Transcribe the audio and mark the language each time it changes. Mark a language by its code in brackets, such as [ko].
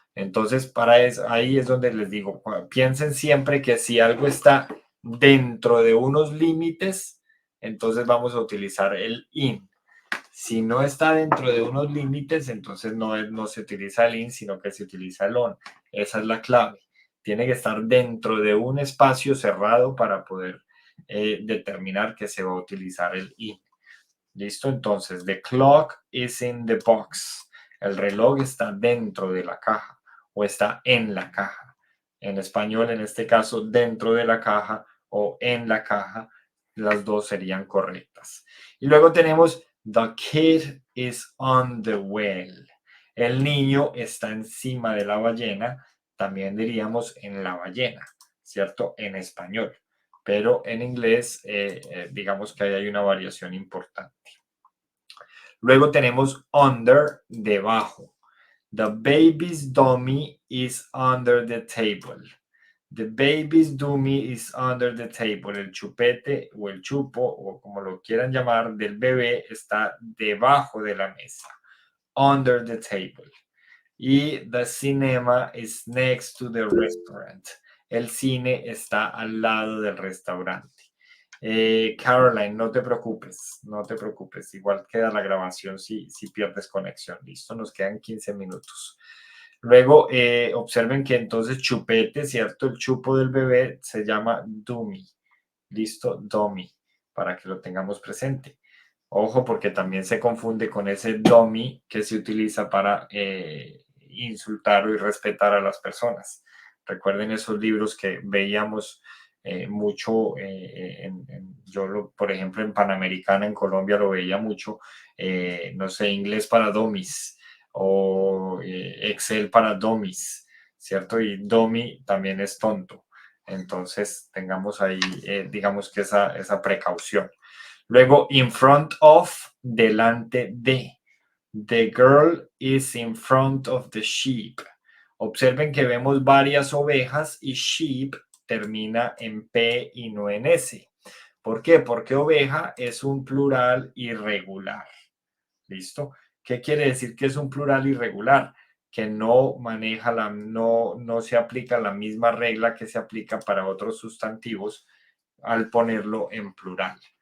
[es] Entonces, para eso, ahí es donde les digo, piensen siempre que si algo está dentro de unos límites, entonces vamos a utilizar el in. Si no está dentro de unos límites, entonces no se utiliza el in, sino que se utiliza el on. Esa es la clave. Tiene que estar dentro de un espacio cerrado para poder determinar que se va a utilizar el in. ¿Listo? Entonces, [en] the clock is in the box. [es] El reloj está dentro de la caja o está en la caja. En español, en este caso, dentro de la caja o en la caja, las dos serían correctas. Y luego tenemos, [en] the kid is on the well. [es] El niño está encima de la ballena. También diríamos en la ballena, ¿cierto? En español. Pero en inglés, digamos que ahí hay una variación importante. Luego tenemos under, debajo. [en] The baby's dummy is under the table. The baby's dummy is under the table. [es] El chupete o el chupo, o como lo quieran llamar, del bebé está debajo de la mesa. [en] Under the table. Y the cinema is next to the restaurant. [es] El cine está al lado del restaurante. Caroline, no te preocupes, no te preocupes. Igual queda la grabación si pierdes conexión. Listo, nos quedan 15 minutos. Luego, observen que entonces chupete, ¿cierto? El chupo del bebé se llama dummy. Listo, dummy, para que lo tengamos presente. Ojo, porque también se confunde con ese dummy que se utiliza para insultar o irrespetar a las personas. Recuerden esos libros que veíamos mucho, yo por ejemplo en Panamericana en Colombia lo veía mucho, no sé, inglés para dummies o Excel para dummies, ¿cierto? Y dummy también es tonto. Entonces tengamos ahí, digamos que esa precaución. Luego, [en] in front of, [es] delante de. [en] The girl is in front of the sheep. [es] Observen que vemos varias ovejas y sheep termina en P y no en S. ¿Por qué? Porque oveja es un plural irregular. ¿Listo? ¿Qué quiere decir que es un plural irregular? Que no maneja no se aplica la misma regla que se aplica para otros sustantivos al ponerlo en plural.